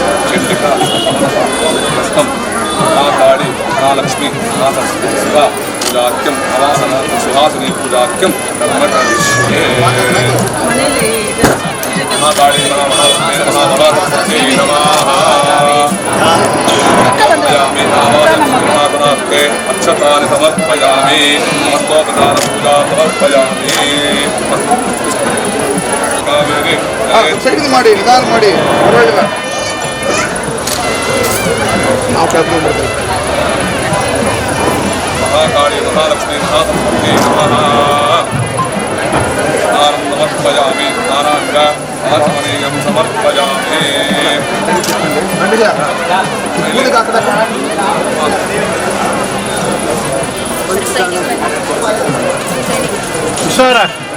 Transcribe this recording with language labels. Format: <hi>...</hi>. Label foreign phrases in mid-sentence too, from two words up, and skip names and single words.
<sa>हस्तं महाकाली महालक्ष्मी महासरस्वती शिवा पूजाख्यम अवाहन सुहासिनी पूजाख्यम कर्मकरिष्ये महाकाली महालक्ष्मी महासरस्वती नमः समर्पयामि आवाहनार्थे अक्षतानि समर्पयामि नमस्तोपचार पूजा समर्पयामि</sa> <kn>ಸೈಡ್ ಮಾಡಿ ನಿಧಾನ ಮಾಡಿ ಪರವಾಗಿಲ್ಲ ನಾವು ಪ್ರಯತ್ನ ಮಾಡ್ತೇವೆ</kn> <sa>महाकाली महालक्ष्मी महासरस्वती नमः स्नानं समर्पयामि स्नानाङ्ग आचमनीयं समर्पयामि</sa> <kn>ಹುಷಾರ</kn>